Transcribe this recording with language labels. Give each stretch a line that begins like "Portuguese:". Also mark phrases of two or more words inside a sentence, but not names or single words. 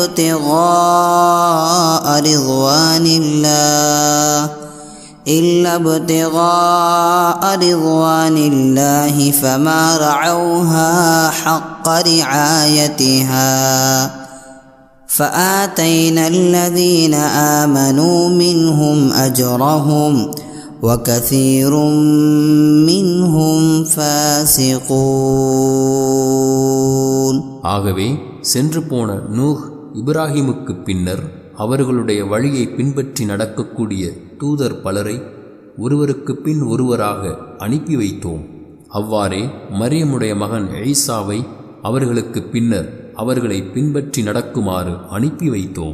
Arabic: ابتغاء رضوان الله فما رعوها حق رعايتها فآتينا الذين آمنوا منهم أجرهم وكثير منهم فاسقون.
Tamil: ஆகவே சென்று போன நூஹ் இப்ராஹிமுக்கு பின்னர் அவர்களுடைய வழியை பின்பற்றி நடக்கக்கூடிய தூதர் பலரை ஒருவருக்கு பின் ஒருவராக அனுப்பி வைத்தோம். அவ்வாறே மரியமுடைய மகன் ஈசாவை அவர்களுக்கு பின்னர் அவர்களை பின்பற்றி நடக்குமாறு அனுப்பி வைத்தோம்.